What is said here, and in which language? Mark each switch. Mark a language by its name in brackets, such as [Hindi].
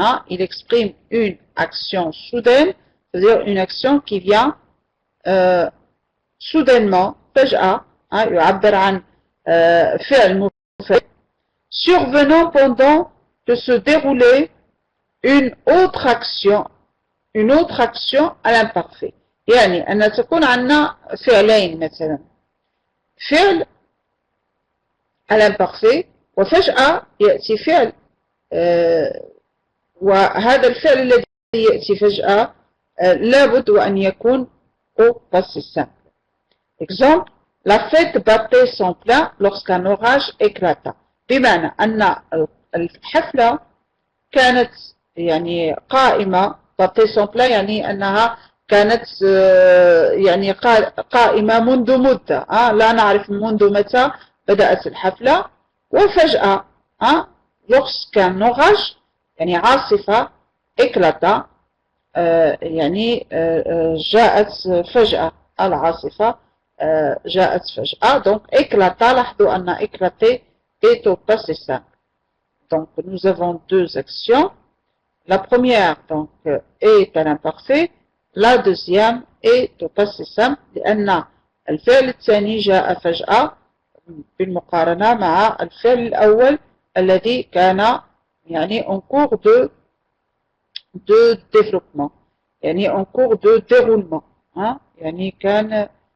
[French] Il exprime une action soudaine, c'est-à-dire une action qui vient soudainement, [Arabic] فجأة, يعبر عن فعل مفاجئ, [French] survenant pendant que se déroulait une autre action à l'imparfait. [Arabic] يعني أن تكون عندنا فعلين مثلا فعل [French] à l'imparfait [Arabic] وفجأة يأتي فعل وهذا الفعل الذي يأتي فجأة لابد أن يكون [French] au passé simple. Exemple, la fête battait son plein lorsqu'un orage éclata. [Arabic] بمعنى أن الحفلة كانت يعني قائمة [French] battait son plein [Arabic] يعني أنها كانت يعني قائمة منذ مدة لا نعرف منذ متى بدأت الحفلة وفجأة [French] lorsqu'un orage [Arabic] يعني عاصفة éclata يعني جاءت فجأة العاصفة جاءت فجأة [French] donc éclata [Arabic] لاحظوا أن [French] éclater est au passé simple. Donc nous avons deux actions. La première donc est à l'imparfait. La deuxième est au passé simple [Arabic] لأن الفعل الثاني جاء فجأة بالمقارنة مع الفعل الأول الذي كان يعني [French] en cours de développement [Arabic] يعني [French] en cours de déroulement [Arabic] يعني كان